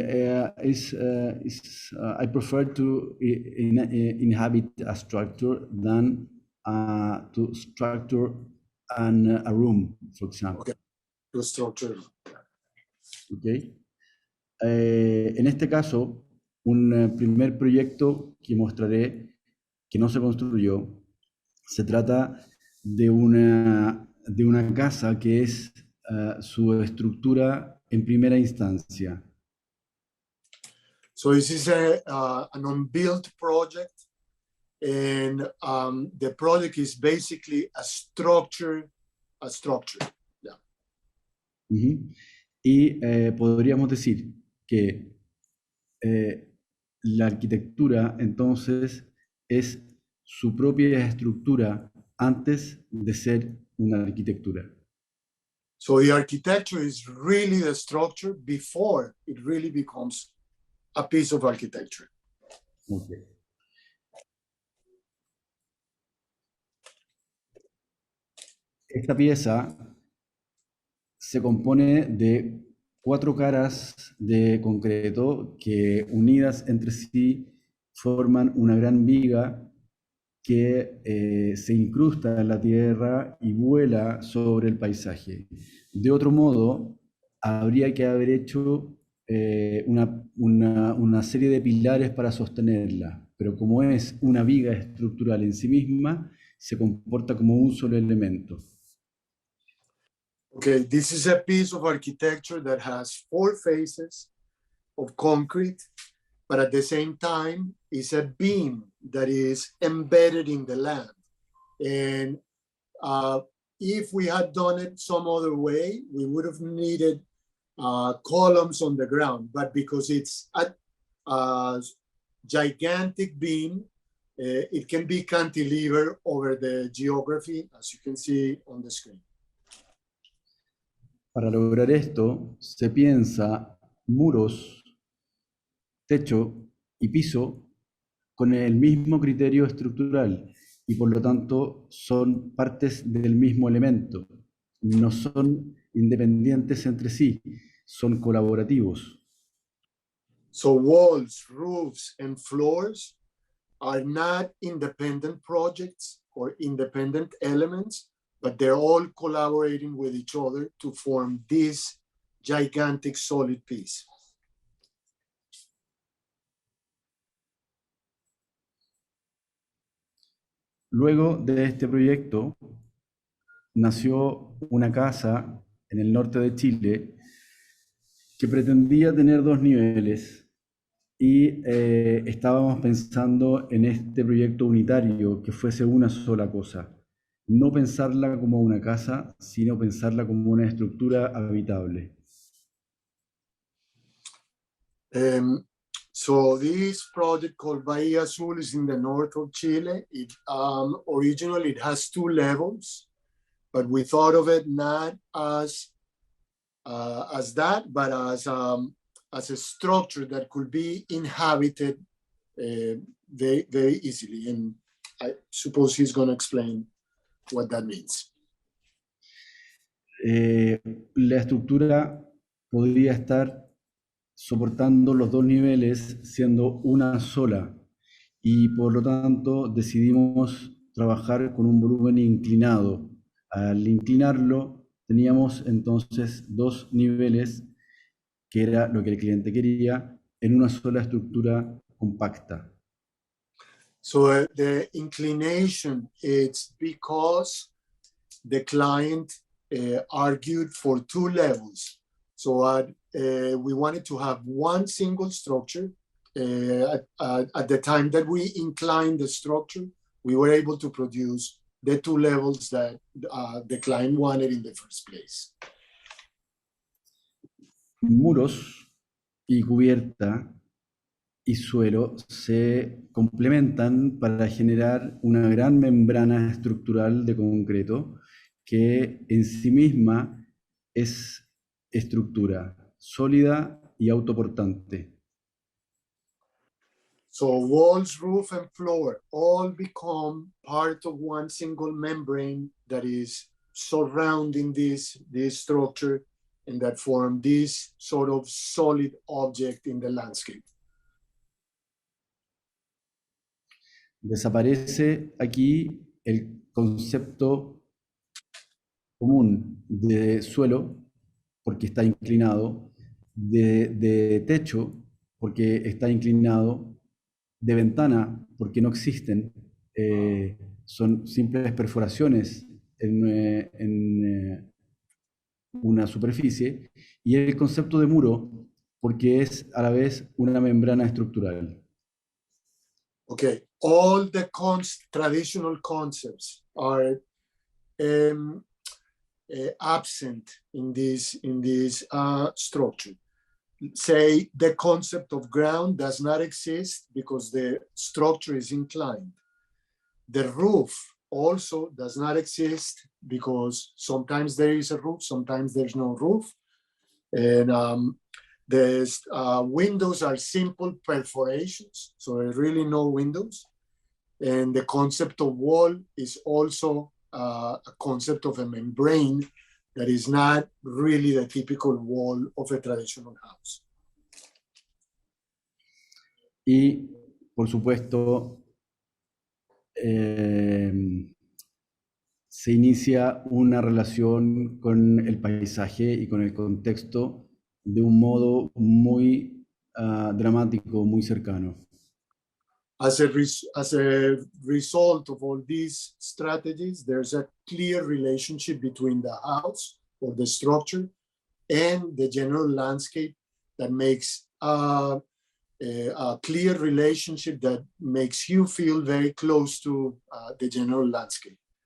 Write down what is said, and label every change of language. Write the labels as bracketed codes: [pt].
[en] I prefer to inhabit a structure than to structure a room, for example. Okay, to structure. Okay. [es] En este caso, un primer proyecto que mostraré que no se construyó, se trata de una casa que es su estructura en primera instancia. [en] So this is an unbuilt project, and the project is basically a structure. Yeah. [es] Y podríamos decir que la arquitectura entonces es su propia estructura antes de ser una arquitectura. [en] So the architecture is really the structure before it really becomes a piece of architecture. Okay. [es] Esta pieza se compone de 4 caras de concreto que unidas entre sí forman una gran viga que se incrusta en la tierra y vuela sobre el paisaje. De otro modo, habría que haber hecho una serie de pilares para sostenerla, pero como es una viga estructural en sí misma, se comporta como un solo elemento. [en] Okay, this is a piece of architecture that has 4 faces of concrete, but at the same time is a beam that is embedded in the land. And if we had done it some other way, we would have needed columns on the ground, but because it's a gigantic beam, it can be cantilevered over the geography, as you can see on the screen. [es] Para lograr esto, se piensa muros techo y piso con el mismo criterio estructural y por lo tanto son partes del mismo elemento. No son independientes entre sí, son colaborativos. [en] So walls, roofs, and floors are not independent projects or independent elements, but they're all collaborating with each other to form this gigantic solid piece. [es] Luego de este proyecto nació una casa en el norte de Chile que pretendía tener 2 niveles y estábamos pensando en este proyecto unitario que fuese una sola cosa. No pensarla como una casa, sino pensarla como una estructura habitable. [en] So this project called Bahía Azul is in the north of Chile. Originally, it has 2 levels, but we thought of it not as that, but as a structure that could be inhabited very, very easily. And I suppose he's going to explain what that means. [es] La estructura podría estar soportando los 2 niveles siendo una sola y por lo tanto decidimos trabajar con un volumen inclinado. Al inclinarlo teníamos entonces 2 niveles, que era lo que el cliente quería, en una sola estructura compacta. [en] So the inclination, it's because the client argued for 2 levels. So we wanted to have one single structure. At the time that we inclined the structure, we were able to produce the 2 levels that the client wanted in the first place. [es] Muros y cubierta y suelo se complementan para generar una gran membrana estructural de concreto que en sí misma es estructura sólida y autoportante. [en] So walls, roof, and floor all become part of one single membrane that is surrounding this structure and that form this sort of solid object in the landscape. [es] Desaparece aquí el concepto común de suelo, porque está inclinado, de techo, porque está inclinado, de ventana, porque no existen, son simples perforaciones en una superficie, y el concepto de muro, porque es a la vez una membrana estructural. [en] Okay, all the traditional concepts are absent in this structure. Say the concept of ground does not exist because the structure is inclined. The roof also does not exist because sometimes there is a roof, sometimes there's no roof. And the windows are simple perforations, so there are really no windows. And the concept of wall is also a concept of a membrane that is not really the typical wall of a traditional house. [es] Y, por supuesto, se inicia una relación con el paisaje y con el contexto de un modo muy dramático, muy cercano. [en] As a result of all these strategies, there's a clear relationship between the house or the structure and the general landscape that makes a clear relationship that makes you feel very close to the general landscape.